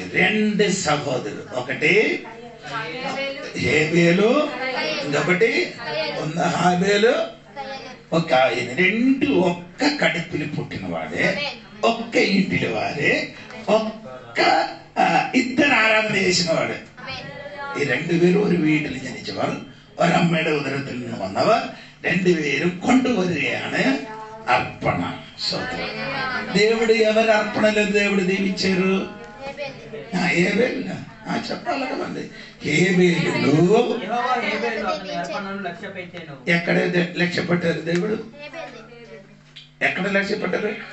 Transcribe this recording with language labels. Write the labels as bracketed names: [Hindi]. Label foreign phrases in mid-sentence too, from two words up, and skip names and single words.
[Telugu] 2 సహోదరులు, ఒకటి హేబేలు, ఇంకొకటి హాబేలు. ఒక 2 ఒక్క కడుపులు పుట్టినవాడే, ఒక్క ఇంటిలో వారే, ఒక్క ఇద్దరు ఆరాధన చేసిన వాడు. [Malayalam] ഈ 2 പേരും ഒരു വീട്ടിൽ ജനിച്ചവർ, ഒരമ്മയുടെ ഉദരത്തിൽ നിന്ന് വന്നവർ, 2 പേരും കൊണ്ടുവരികയാണ് అర్పణ. [Telugu] దేవుడు ఎవరు అర్పణలో దేవుడు దీవించారు? చెప్పాలి కదండి. హేబేలు ఎక్కడ లక్ష్య పెట్టారు? దేవుడు ఎక్కడ లక్ష్య పెట్టారు?